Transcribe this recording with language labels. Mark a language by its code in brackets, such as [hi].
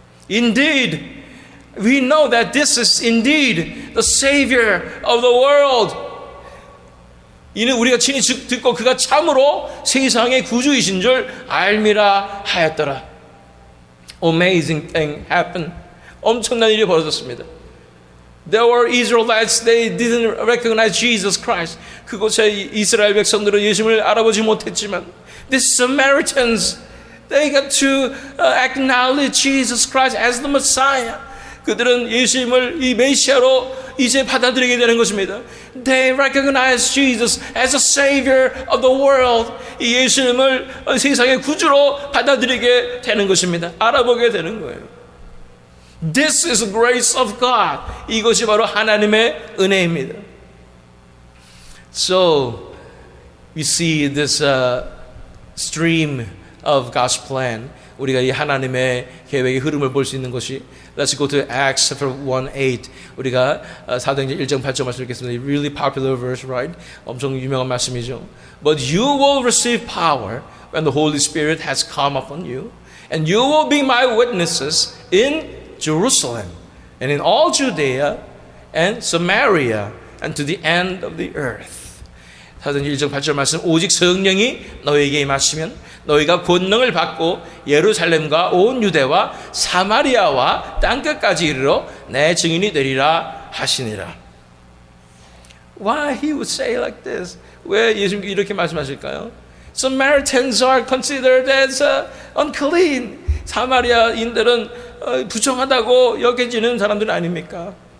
[en] Indeed, we know that this is indeed the Savior of the world. [ko] 이는 우리가 친히 듣고 그가 참으로 세상의 구주이신 줄 알미라 하였더라. [en] Amazing thing happened. [ko] 엄청난 일이 벌어졌습니다. [en] There were Israelites, they didn't recognize Jesus Christ. [ko] 그곳에 이스라엘 백성들은 예수님을 알아보지 못했지만 [en] these Samaritans, they got to acknowledge Jesus Christ as the Messiah. [ko] 그들은 예수님을 이 메시아로 이제 받아들이게 되는 것입니다. [en] They recognize Jesus as a Savior of the world. [ko] 이 예수님을 세상의 구주로 받아들이게 되는 것입니다. 알아보게 되는 거예요. [en] This is the grace of God. [ko] 이것이 바로 하나님의 은혜입니다. [en] So we see this stream of God's plan. [ko] 우리가 이 하나님의 계획의 흐름을 볼 수 있는 것이 [en] Let's go to Acts chapter 1:8. [ko] 우리가 사도행전 1장 8절 말씀 읽겠습니다. [en] Really popular verse, right? [ko] 엄청 유명한 말씀이죠. [en] But you will receive power when the Holy Spirit has come upon you, and you will be my witnesses in Jerusalem and in all Judea and Samaria and to the end of the earth. [ko] 사도행전 1장 8절 말씀, 오직 성령이 너희에게 임하시면 너희가 권능을 받고 예루살렘과 온 유대와 사마리아와 땅끝까지 이르러 내 증인이 되리라 하시니라. [en] Why he would say like this? [ko] 왜 예수님께 이렇게 말씀하실까요? [en] Samaritans are considered as unclean. [ko] 사마리아인들은 부정하다고 여겨지는 사람들 아닙니까?